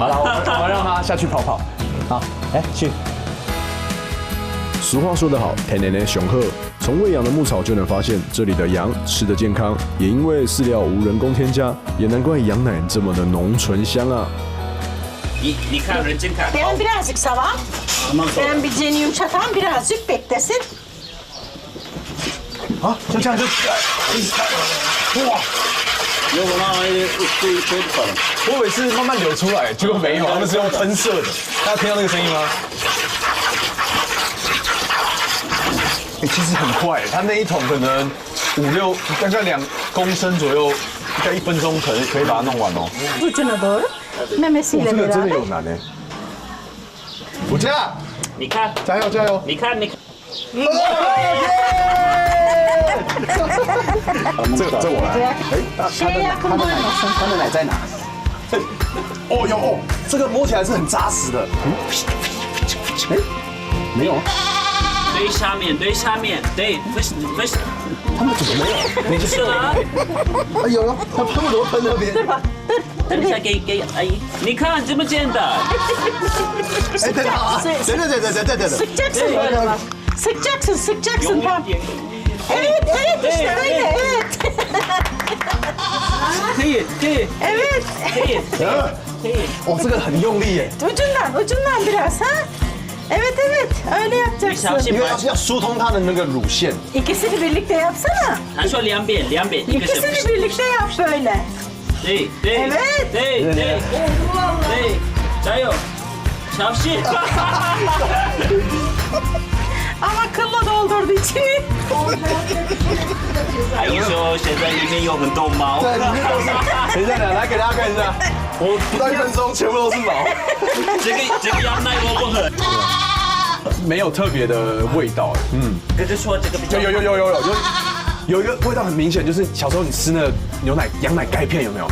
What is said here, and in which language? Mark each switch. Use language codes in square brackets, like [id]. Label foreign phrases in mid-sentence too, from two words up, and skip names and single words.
[zh] 我们让他下去跑跑。好，来去。俗话说得好，天然的雄鹤。从喂养的牧草就能发现，这里的羊吃得健康，也因为饲料无人工添加，也难怪羊奶这么的浓醇香啊。你看，认真看。 [tr] Ben birazcık salam. Ben bir ceni yumuşatan birazcık beklesin. [zh] 啊，就这样就，哇！我以为是慢慢流出来，结果没有，他们是用喷射的。大家听到那个声音吗？其实很快，它那一桶可能大概2公升左右，大概1分钟可以把它弄完哦。 [tr] Ucuna doğru. Memesiyle [zh] 这个真的 [tr] beraber. [zh] 有难哎。我家，你看，加油加油！你看，你看。这我来。哎， [tr] Şeye yakın durmasın. [zh] 它的奶在哪？哦有哦，这个摸起来是很扎实的。哎，没有啊。对下面，对下面，对，不是，他们怎么没有？你是吗？有了，他喷我都喷那边。等一下给阿姨，你看这么简单。哎，等好啊！等。 [tr] Sıkacaksın böyle bak. Sıkacaksın tam. Evet işte öyle evet. [zh] 可以。 [tr] Evet. [zh] 哦，这个很用力耶。 [tr] Ucundan biraz ha. Evet öyle yapacaksın. [zh] 因为要疏通它的那个乳腺。 [tr] İkisini birlikte yapsana. [zh] 他说两边， [tr] İkisini birlikte yap böyle. [zh] 对， [tr] Evet. [zh] 对，加油，小心。 [tr] Ama kılla doldurdu içini. [zh] 阿姨说现在里面有很多毛。对，里面都是。等一下，来给大家看一下，我不到1分钟，全部都是毛。这个羊奶我不喝。没有特别的味道，可是说这个比较有一个味道很明显，就是小时候你吃那个羊奶钙片有没有？